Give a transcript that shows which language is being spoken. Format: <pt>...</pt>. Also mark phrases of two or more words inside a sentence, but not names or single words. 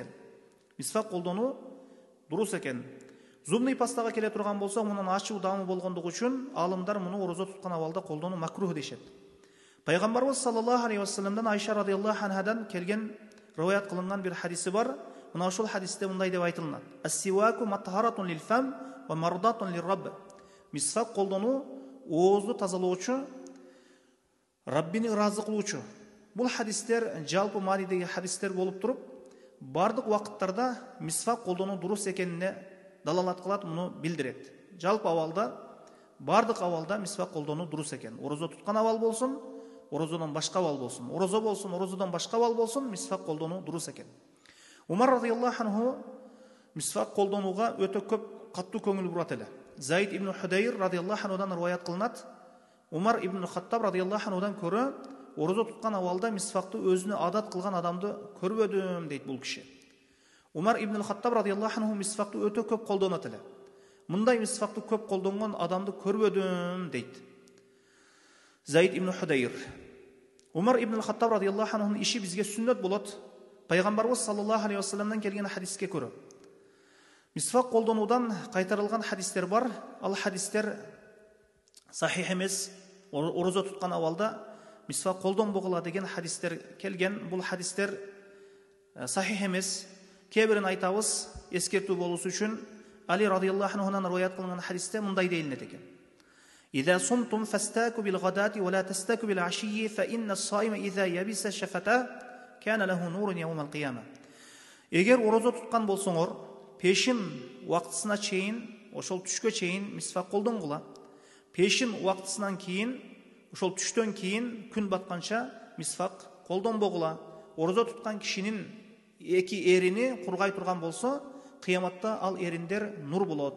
<ky>Мисвак колдонуу дурус экен. Зумный пастага келе турган болсо, мунун ачуу даамы болгондугу үчүн алымдар муну орозо туткан абалда колдонуу макрух дешет. Пайгамбарыбыз</ky> <ar>صلى الله عليه وسلم</ar> <ky>Айша</ky> <ar>رضي الله عنها</ar> <ky>келген риваят кылынган бир хадиси бар. Мына ошол хадисте мындай деп айтылат:</ky> <ar>"السواك مطهرة للفم ومرضاة للرب."</ar> <ky>Мисвак колдонуу оозду тазалоочу, Раббини ыраазы кылуучу. Бул хадистер жалпы маанидеги хадистер болуп туруп, бардык убакыттарда мисвак колдонуу дурус экенине далалат кылат, муну билдирет. Жалпы абалда, бардык абалда мисвак колдонуу дурус экен. Орозо туткан абал болсун, орозодон башка абал болсун, орозо болсун, орозодон башка абал болсун, мисвак колдонуу дурус экен. Умар</ky> <ar>رضي الله عنه</ar> <ky>мисвак колдонууга өтө көп каттуу көңүл бурат эле. Заид ибн Худайр</ky> <ar>رضي الله عنه</ar> <ky>риваят кылынат. Умар ибн Хаттаб</ky> <ar>رضي الله عنه</ar> <ky>көрө, орозо туткан абалда мисвакты өзүнө адат кылган адамды көрбөдүм дейт бул киши. Умар ибн Хаттаб</ky> <ar>رضي الله عنه</ar> <ky>мисвакты өтө көп колдонот эле. Мындай мисвакты көп колдонгон адамды көрбөдүм дейт Заид ибн Худайр. Умар ибн Хаттаб</ky> <ar>رضي الله عنه</ar> <ky>иши бизге сүннөт болот. Пайгамбарыбыз</ky> <ar>صلى الله عليه وسلم</ar> <ky>келген хадиске көрө. Мисвак колдонуудан кайтарылган хадистер бар. Ал хадистер сахих эмес. Орозо туткан абалда мисвак колдонбогула деген хадистер келген. Бул хадистер сахих эмес. Кээ-бирин айтабыз, эскертүү болуусу үчүн Али</ky> <ar>رضي الله عنه</ar> <ky>риваят кылынган хадисте мындай дейилет экен.</ky> <ar>إذا صمتم فاستاكوا بالغداة ولا تستاكوا بالعشي فإن الصائم إذا يبس شفتاه كان له نور يوم القيامة.</ar> <ky>Эгер орозо туткан болсоңор, пешин убактысына чейин, ошол түшкө чейин мисвак колдонгула. Пешин убактысынан кийин, ошол түштөн кийин күн батканча мисвак колдонбогула. Орозо туткан кишинин эки эрини кургай турган болсо, кыяматта ал эриндер нур болот.</ky>